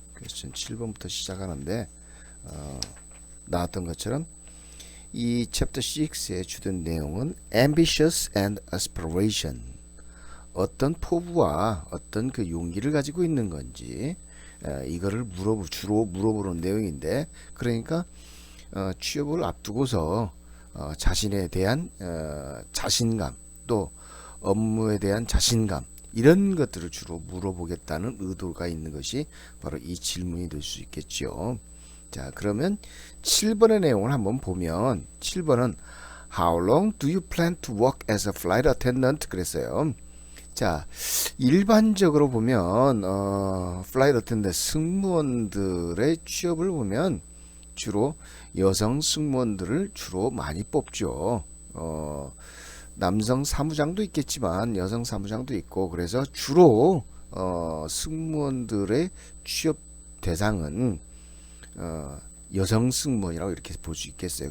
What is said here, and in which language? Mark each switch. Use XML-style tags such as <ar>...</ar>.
<ko>퀘스천 7번부터 시작하는데 나왔던 것처럼 이 챕터 6의 주된 내용은</ko> <en>ambitious and aspiration,</en> <ko>어떤 포부와 어떤 그 용기를 가지고 있는 건지 이거를 주로 물어보는 내용인데, 그러니까 취업을 앞두고서 자신에 대한 자신감, 또 업무에 대한 자신감, 이런 것들을 주로 물어보겠다는 의도가 있는 것이 바로 이 질문이 될 수 있겠죠. 자, 그러면 7번의 내용을 한번 보면, 7번은</ko> <en>How long do you plan to work as a flight attendant?</en> <ko>그랬어요. 자, 일반적으로 보면 플라이트 어텐던트 승무원들의 취업을 보면 주로 여성 승무원들을 주로 많이 뽑죠. 남성 사무장도 있겠지만 여성 사무장도 있고, 그래서 주로 승무원들의 취업 대상은 여성 승무원이라고 이렇게 볼 수 있겠어요.</ko>